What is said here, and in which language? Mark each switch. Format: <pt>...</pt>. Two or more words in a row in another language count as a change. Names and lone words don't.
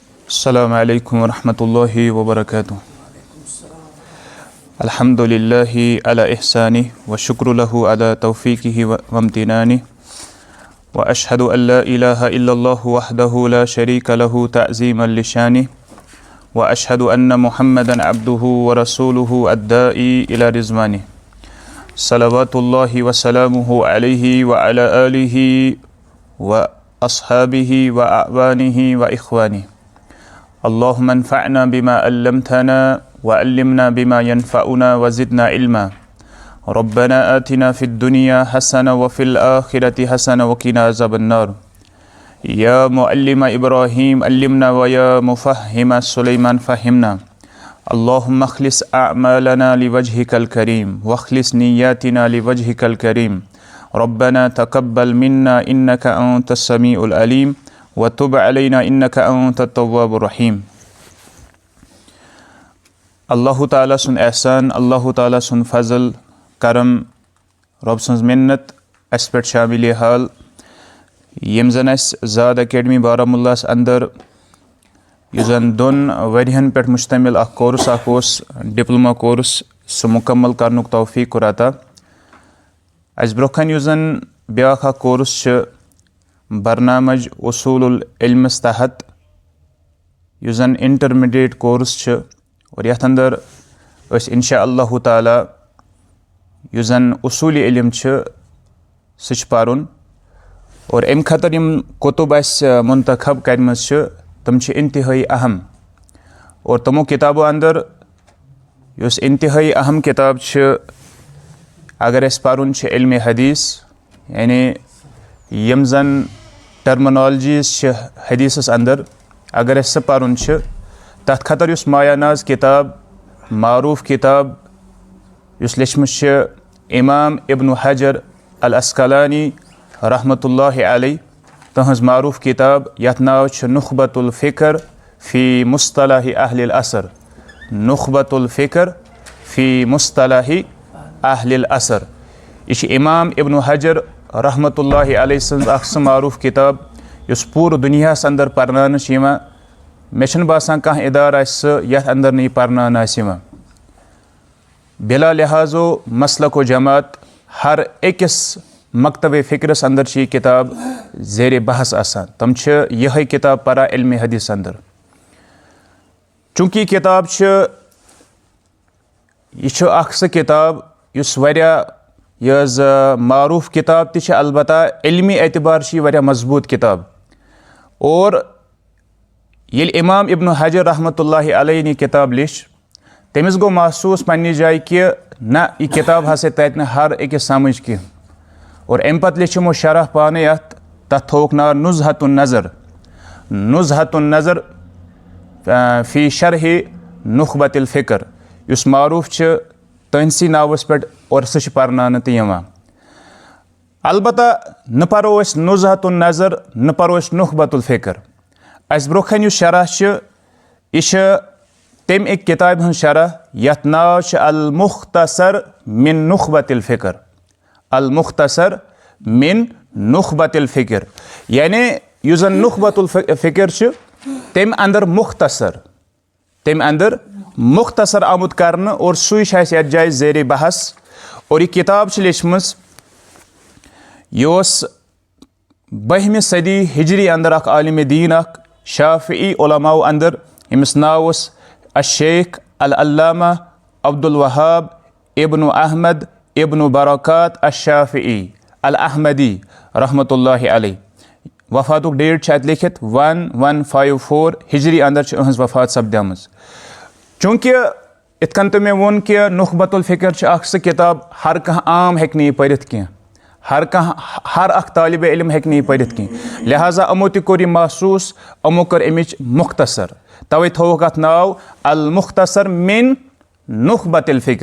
<ar>السلام عليكم ورحمة الله وبركاته. الحمد لله على إحسانه والشكر له على توفيقه وامتنانه وأشهد أن لا إله إلا الله وحده لا شريك له تعظيما لشأنه وأشهد أن محمدا عبده ورسوله الداعي إلى رضوانه صلوات الله وسلامه عليه وعلى آله وأصحابه وأعوانه وإخوانه. اللهم انفعنا بما علمتنا وعلمنا بما ينفعنا وزدنا علما. ربنا آتنا في الدنيا حسنة وفي الآخرة حسنة وقنا عذاب النار. يا معلم إبراهيم علمنا ويا مفهم سليمان فهمنا. اللهم أخلص أعمالنا لوجهك الكريم وأخلص نياتنا لوجهك الكريم. ربنا تقبل منا إنك أنت السميع العليم وتب علينا إنك أنت التواب الرحيم.</ar> <ks>अल्लाह ताला सुन एहसान, अल्लाह ताला सुन फजल करम, रब सन्ज मिन्नत अस पे शामिल हाल यम जन अस ज़ाद अकेडमी बारामुल्ला अंदर यु जन दोन वरियन पे मुश्तमिल अख कोर्स अख डिप्लोमा कोर्स सह मुकम्मल करनुक तौफीक कोर अता। अस ब्रोखन यु जन ब्याख अख कोर्स बरनामज उसूलुल इल्मस तहत यु जन इंटरमीडिएट कोर्स और यथ अंदर</ks> <ar>إن شاء الله تعالى</ar> <ks>यु जन उसूली इल्म सह पारुन और अम खतर यम कुतुब मुंतखब करमज तम इंतहाई अहम और तमो किताबों अंदर युस इंतहाई अहम किताब अगर अस पारुन इल्म हदीस यानी यम जन टर्मिनोलॉजीज हदीसस अंदर अगर अस पारुन तथ खतर युस मायानाज किताब मारूफ किताब युस लिखमत इमाम इब्न हजर अल अस्कलानी</ks> <ar>رحمة الله عليه</ar> <ks>तहज मारूफ किताब यथ नाव नुखबतुल फ़िक्र फ़ी मुस्तलाहि अहलिल असर। नुखबतुल फ़िक्र फ़ी मुस्तलाहि अहलिल असर यह इमाम इब्न हजर</ks> <ar>رحمة الله عليه</ar> <ks>सन्ज अक्स मारूफ किताब युस पूर दुनिया अंदर परनान मे बासान कह इदार यथ अंदर नहीं परनान बिला लिहाजो मसलको जमात हर अकिस मकतब फ़िक्रस अंदर यह किताब ज़ेर बहस आसान तम यह किताब परा इल्म हदीस अंदर। चूँकि किताब यह अक्स किताब युस वरिया मारूफ किताब ती अलबत्ता इल्मी एतबार वरिया मजबूत किताब और ये इमाम इब्न हजर</ks> <ar>رحمة الله عليه</ar> <ks>ने किताब लिख तमिस गो महसूस पन्नी जाय कि ना यह किताब हसा तत न हर अकिस समझ कह और अम पत लिखमो शरह पाने अत तथ थोक नाव नुज़हतुन नज़र। नुज़हतुन नज़र फ़ी शरह नुखबतिल फ़िक्र युस मारूफ तहसी नावस पे और सह परनान तो यवान। अलबत्ता न परो अस नुज़हतुन नज़र न परो अस नुखबतुल फ़िक्र अस ब्रोखन युस शरह यह तम एक किताब हन शरह यथ नाव अल मुख्तसर मिन नुखबतिल फ़िक्र। अल मुख्तसर मिन नुखबतिल फ़िक्र यानी यु जन नुखबतुल फ़िक्र तम अंदर मुख्तसर आमुद कर और सुई यथ जाय ज़ेर बहस और यह किताब लिखम यह 12वीं सदी हिजरी अंदर अख आलिम दीन अख शाफ़िई उलमा अंदर यमिस नाव अशेख अल अल्लामा अब्दुल वहाब इब्न अहमद इब्न बरकात अश-शाफ़िई अल अहमदी</ks> <ar>رحمة الله عليه.</ar> <ks>वफ़ातुक डेट अत लिखित 1154 हिजरी अंदर अहज वफ़ात सपदमज। चूँकि इत कन तो मे वोन कि नुखबतुल फ़िक्र अक्स किताब हर कह आम हेक नहीं पढ़ित कह हर अख तालिब इल्म हेक नहीं पढ़ित कह लिहाजा अमो ति कोर महसूस अमो कर अमिच मुख्तसर तवे थोक अत नाव अल मुख्तसर मिन नुखबतिल फ़िक्र।</ks>